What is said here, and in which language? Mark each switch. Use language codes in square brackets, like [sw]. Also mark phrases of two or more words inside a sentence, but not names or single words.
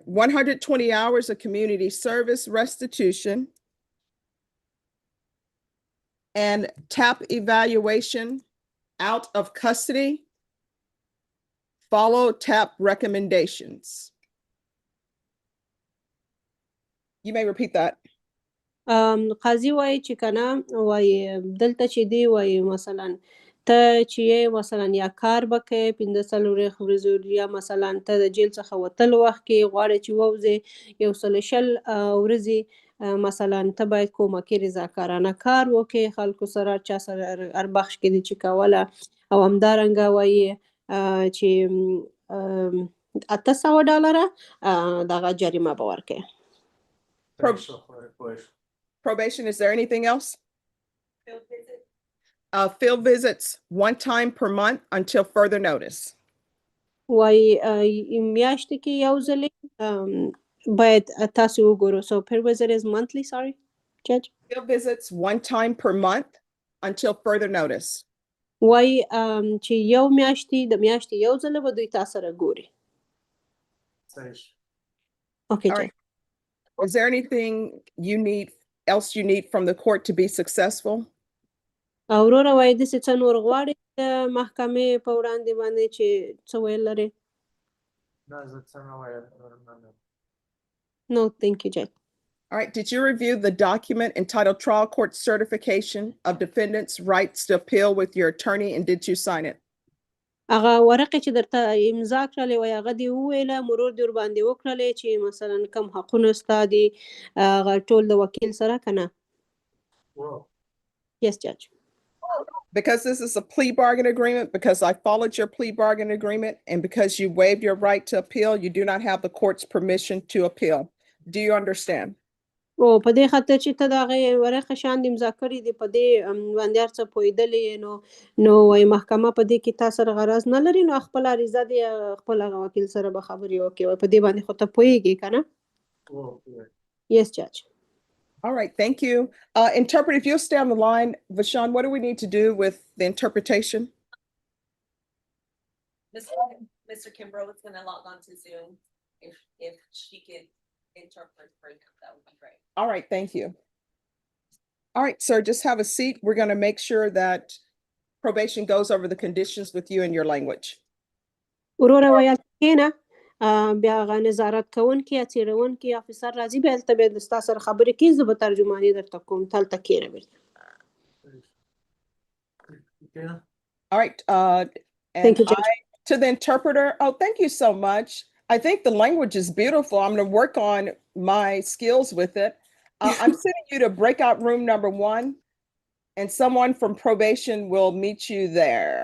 [en] 120 hours of community service restitution and TAP evaluation out of custody. Follow TAP recommendations. You may repeat that. [ps] قاضي وایي چې کنه وایي دلته چې دی وایي مثلا ته چې مثلا یا کار به کوې 15 ورځې یا مثلا ته د جیل څخه وتلو وخت کې غواړې چې ووځې 120 ورځې مثلا ته باید کومکي رضاکارانه کار وکړې خلکو سره چا سره هر بخش کې دي چې کوله او همدارنګه وایي چې $800 دغه جریمه به ورکړې. [en] Probation, is there anything else? Field visits 1 time per month until further notice. [ps] وایي میاشتې کې یو ځلې باید تاسو وګورو. [en] So per visit is monthly, sorry, Judge? Field visits 1 time per month until further notice. [ps] وایي چې یو میاشتې د میاشتې یو ځله به دوی تاسو سره ګوري. [en] Okay, Judge. Is there anything else you need from the court to be successful? [ps] اورora وایي داسې څه نور غواړې د محکمې په وړاندې باندې چې څه ویل لرې؟ نه زه څه نه وایم. [en] No, thank you, Judge. All right, did you review the document entitled Trial Court Certification of Defendant's Rights to Appeal with your attorney, and did you sign it? [ps] هغه ورقې چې درته امضا کړلې وایي هغه دې وویله مرور دې ورباندې وکړلې چې مثلا کوم حقونه ستا دي هغه ټول د وکیل سره که نه؟ [en] Yes, Judge. Because this is a plea bargain agreement, because I followed your plea bargain agreement, and because you waived your right to appeal, you do not have the court's permission to appeal. Do you understand? [ps] او په دې خاطر چې ته د هغې ورقې شیان دې امضا کړي دي په دې باندې هر څه پوهېدلې یې نو وایي محکمه په دې کې تا سره غرض نه لري نو خپل عریضه دې خپل هغه وکیل سره به خبرې وکړي وایي په دې باندې خو ته پوهېږې که نه [en] Yes, Judge. All right, thank you. Interpret, if you'll stay on the line, Vashawn, what do we need to do with the interpretation? Mr. Kimbrough is gonna log on to Zoom. If she could interpret for him, that would be great. All right, thank you. All right, sir, just have a seat. We're going to make sure that probation goes over the conditions with you in your language. [ps] وروره ویل کښېنه بیا هغه نظارت کوونکي یا څېړونکي افیسر راځي بیا هلته بیا ستا سره خبرې کوي زه به ترجماني درته کوم ته هلته کښېنه بېرته [en] All right, and Thank you, Judge. to the interpreter, oh, thank you so much. I think the language is beautiful. I'm going to work on my skills with it. I'm sending you to breakout room number 1, and someone from probation will meet you there.